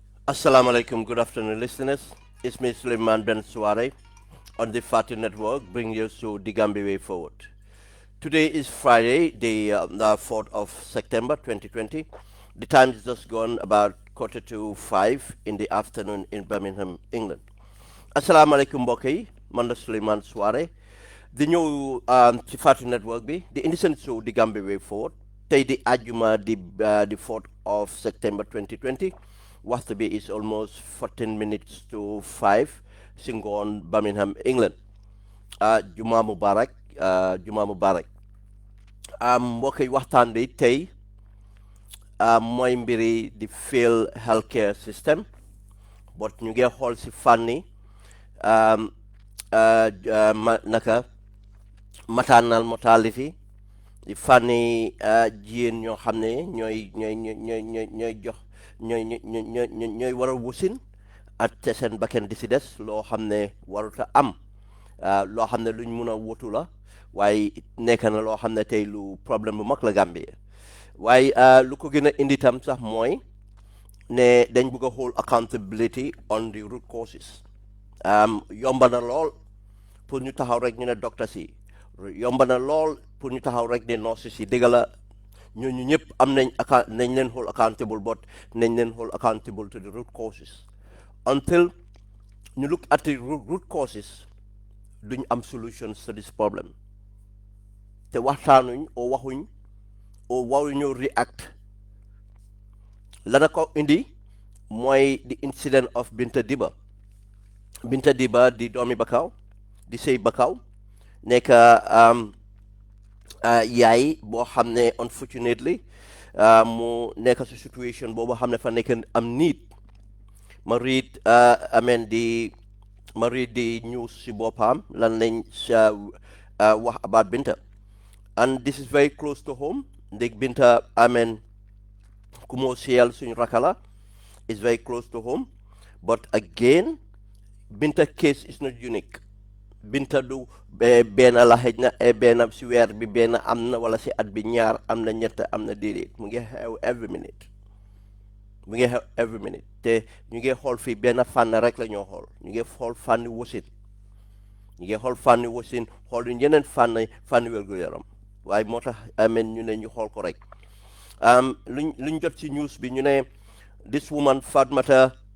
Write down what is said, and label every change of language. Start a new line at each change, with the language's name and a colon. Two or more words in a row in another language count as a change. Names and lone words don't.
Arabic: Assalamu alaikum,
English: good afternoon, listeners. It's me, Suleiman Ben Suare, on the Fatu Network, bringing you to the Gambia Way Forward. Today is Friday, the 4th of September 2020. The time is just gone about 4:45 in the afternoon in Birmingham, England.
Arabic: Assalamu alaikum,
Wolof: mbokk yi, man la Suleiman Suare. di ñëw ci Fatu Network bi di indi seen show di Gambia Way Forward tey di àjjuma di
English: 4th of September
Wolof: 2020. waxtu bi
English: is almost 14 minutes to 5
Wolof: si ngoon Birmingham, England.
Arabic: Juma Mubarak, Juma Mubarak.
Wolof: Mbokk yi waxtaan bi tey mooy mbiri di
English: fail healthcare system
Wolof: but ñu ngi xool si fànni naka
English: maternal mortality
Wolof: di fànni jigéen ñoo xam ne ñooy jox ñooy war a wusin ak te seen bakken di si des loo xam ne waruta am loo xam ne luñ mun a wutu la waaye nekk na loo xam ne tey lu problème bu mag la Gambie waaye lu ko gën a indi tam sax mooy ne dañ bëgg a
English: hold accountability on the root causes.
Wolof: Yomba na lool pour ñu taxaw rek ñu ne docteur si yomba na lool pour ñu taxaw rek ne nurse si dëgg la ñooñu ñëpp am nañ nañ leen
English: hold accountable
Wolof: but nañ leen
English: hold accountable to the root causes until
Wolof: ñu
English: look at the root causes
Wolof: duñ am
English: solutions to this problem
Wolof: te waxtaanuñ oo waxuñ oo waruñu react lana ko indi mooy
English: the incident of
Wolof: Binta Diba di doomi Bakaw di sëy Bakaw nekk yaay boo xam ne unfortunately mu nekk si situation boobu xam ne fa nekk am need ma read di news si boppam lan lañ wax
English: about Binta and this is very close to home
Wolof: ndég Binta ku moo siyal suñu rakala
English: is very close to home but again Binta case is not unique
Wolof: Binta du benn la xëj na benn si weer bi benn am na wala si at bi ñaar am na ñett am na déedéet mu ngi xew every minute te ñu ngi xool fii benn fànn rek la ñoo xool ñu ngi xool fànni wasin xool yu yeneen fànni wér-gu-yaram waaye moo tax ñu ne ñu xool ko rek luñ jot ci news bi ñu ne
English: this woman Fatmata